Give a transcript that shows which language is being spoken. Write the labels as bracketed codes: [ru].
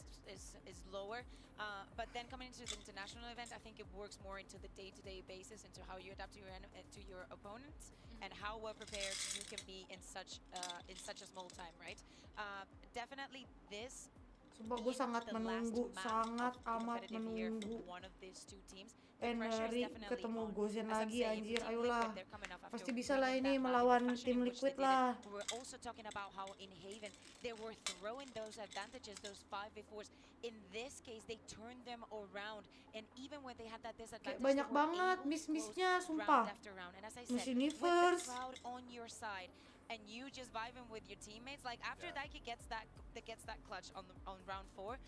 [en] Is lower, but then coming into the international event, I think it works more into the day-to-day basis, into how you adapt to your opponents, and how well prepared you can be in such a small time, right? Definitely this. [id] Sumpah gue sangat menunggu, sangat amat menunggu. Neri ketemu Gozen lagi anjir, ayolah. Pasti bisa lah ini melawan tim Liquid lah. [en] We're also talking about how in Haven they were throwing those advantages, those 5v4s. In this case, they turned them around, and even when they had that disadvantage, [id] banyak banget miss-missnya, sumpah. Miss Universe. [en] On your side, and you just vibing with your teammates. Like after Daiki gets that clutch on round 4,